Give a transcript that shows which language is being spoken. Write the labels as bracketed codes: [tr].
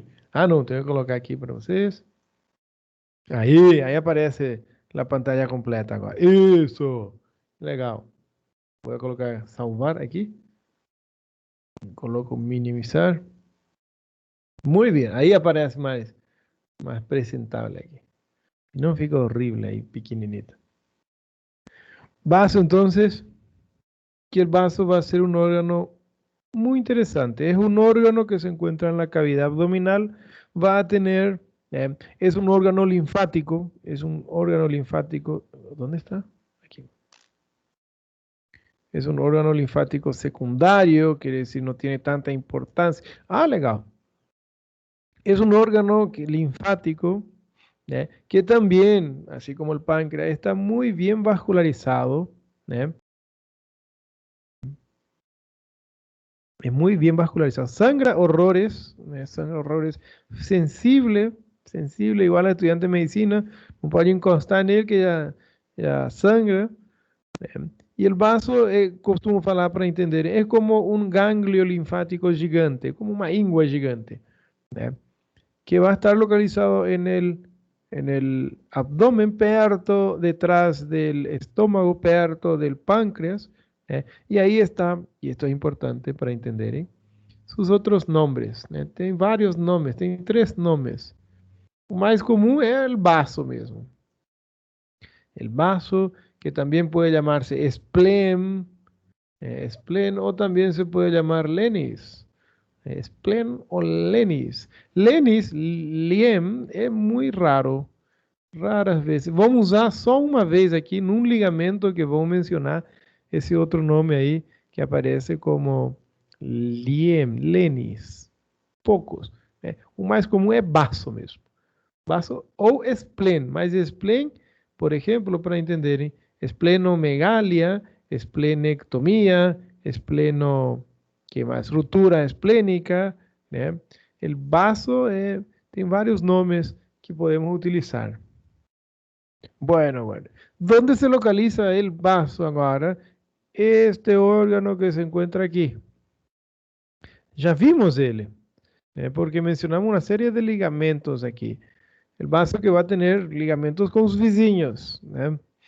[pt] Ah, não, tenho que colocar aqui para vocês. Aí aparece a pantalla completa agora. Isso! Legal. Vou colocar salvar aqui. Coloco minimizar. Muito bem. Aí aparece mais apresentável aqui. Não fica horrível aí, pequeñito. [es] Vaso, entonces, que el vaso va a ser un órgano muy interesante. Es un órgano que se encuentra en la cavidad abdominal. Va a tener, es un órgano linfático. Es un órgano linfático. ¿Dónde está? Aquí. Es un órgano linfático secundario, quiere decir no tiene tanta importancia. Ah, legal. Es un órgano linfático que también, así como el páncreas, está muy bien vascularizado. ¿Eh? Es muy bien vascularizado. Sangra horrores, sensible, sensible, igual al estudiante de medicina, no puede encostar en él que ya sangra. [pt] E o vaso, costumo falar para entender, é como um gânglio linfático gigante, como uma íngua gigante, né? Que vai estar localizado [es] en el abdomen, [pt] perto, [es] detrás del estómago, [pt] perto del páncreas, e aí está, e isto é importante para entenderem, sus outros nomes, né? Tem vários nomes, tem 3 nomes. O mais comum é o baço mesmo. [es] El vaso, que también puede llamarse spleen, spleen o también se puede llamar lenis. [pt] Spleen o lenis. Lenis, liem, é muy raro. Raras vezes. Vamos usar só uma vez aqui num ligamento que vou mencionar esse outro nome aí que aparece como liem, lenis. Poucos. O mais comum é baço mesmo. Baço ou spleen, mas spleen, por exemplo, para entenderem, esplenomegalia, esplenectomia, espleno, que mais? Ruptura esplênica, né? El vaso tem vários nomes que podemos utilizar. [es] Bueno. ¿Dónde se localiza el vaso ahora? Este órgano que se encuentra aquí. Ya vimos ele, porque mencionamos una serie de ligamentos aquí. El vaso que va a tener ligamentos con sus vizinhos, né?